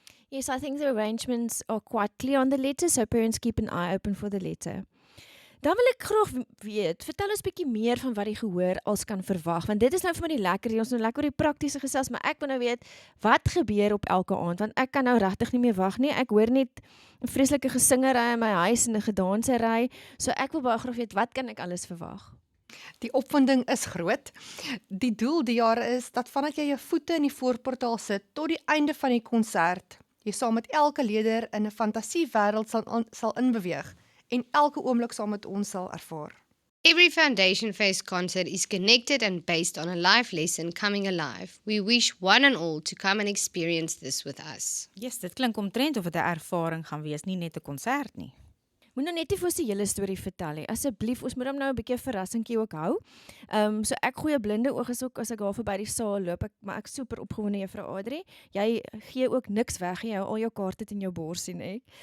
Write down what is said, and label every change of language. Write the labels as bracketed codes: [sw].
[en] Yes, I think the arrangements are quite clear on the letter, so parents keep an eye open for the letter. [af] Dan wil ek graag weet, vertel ons bietjie meer van wat die gehoor als kan verwag, want dit is nou vir my die lekker, ons nou lekker oor die praktiese gesels, maar ek wil nou weet, wat gebeur op elke aand, want ek kan nou regtig nie meer wag nie, ek hoor net 'n vreeslike gesingery in my huis en 'n gedansery, so ek wil baie graag weet, wat kan ek alles verwag? Die opwinding is groot. Die doel die jaar is dat vandat jy jou voete in die voorportaal sit tot die einde van die konsert, jy saam met elke leerder in 'n fantasiewêreld sal inbeweeg en elke oomblik saam met ons sal ervaar. [en] Every Foundation Face concert is connected and based on a life lesson coming alive. We wish one and all to come and experience this with us. [af] Yes, dit klink omtrent of dit 'n ervaring gaan wees, nie net 'n konsert nie. Moet nou net nie vir ons die hele storie vertel nie. Asseblief, ons moet hom nou 'n bietjie 'n verrassingkie ook hou. So ek gooi 'n blinde oog is ook as ek daar verby die saal loop, maar ek super opgewonde juffrou Audrey. Jy gee ook niks weg, jy hou al jou kaarte in jou bors sien ek.